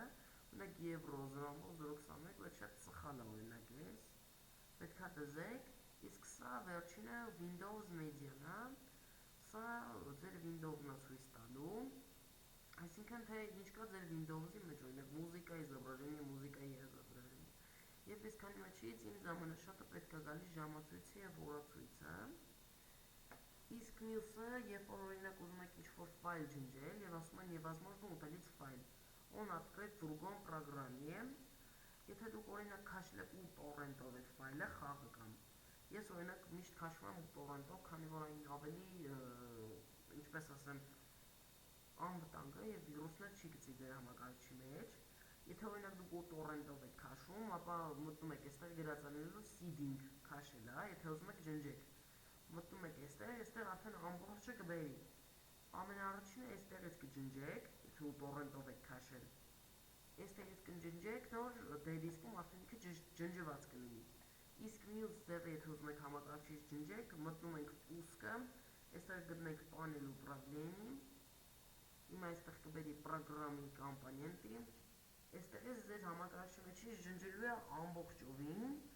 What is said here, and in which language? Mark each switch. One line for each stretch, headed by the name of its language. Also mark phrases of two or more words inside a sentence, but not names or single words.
Armenian: օրինակ եվրո 0.021, բայց շատ սխալ է օրինակ էս, պետքա դզեք, իսկ սա վերջինը Windows Media-ն է, սա ձեր Windows-ն է ցույց տալու, այսինքն թե ինչ կա ձեր Windows-ի մեջ, օրինակ մուզիկայի изображение, մուզիկայի изображение։ Եվ այս քանի մեջից ինձ ամենաշատը պետք է գալի ժամացույցը և օրացույցը։ Իսկ մյուսը, երբ որ օրինակ ուզում եք ինչ-որ ֆայլ ջնջել և ասում են
Russian: невозможно удалить файл, он открыт в другом программе,
Armenian: եթե դուք օրինակ քաշել եք 8 տորենտով այդ ֆայլը խաղը կամ, ես օրինակ միշտ քաշում եմ 8 տորենտով, քանի որ այն ավելի, ինչպես ասեմ, անվտանգ է և վիրուսներ չի գցի ձեր համակարգչի մեջ, եթե օրինակ դուք 8 տորենտով եք քաշում, ապա մտնում եք այստեղ գրած անելու seeding քաշել է, եթե ուզում եք ջնջեք, մտնում եք այստեղ արդեն ամբողջը կբերի, ամենաառաջինը այստեղից կջնջեք, եթե 8 տորենտով եք քաշել, այստեղից կջնջեք, նոր dead disk-ում արդեն ինքը ջնջված կլինի, իսկ մյուս ձևը եթե ուզում եք համակարգչից ջնջեք, մտնում ենք պուսկը, այստեղ գտնենք
Russian: панель управления,
Armenian: հիմա այստեղ կբերի
Russian: программы компоненты,
Armenian: այստեղից ձեր համակարգչի մեջից ջնջելու է ամբողջովին,